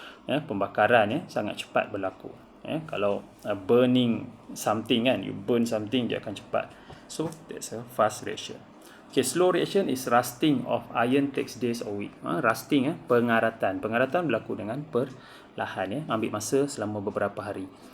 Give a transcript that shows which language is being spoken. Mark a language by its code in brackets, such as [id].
[ms] Ya, pembakaran ya sangat cepat berlaku. Ya, kalau burning something kan, [en] you burn something, [ms] dia akan cepat. [en] So that's a fast reaction. Okay, slow reaction is rusting of iron takes days or week. [ms] Rusting pengaratan. Pengaratan berlaku dengan perlahan ya, ambil masa selama beberapa hari.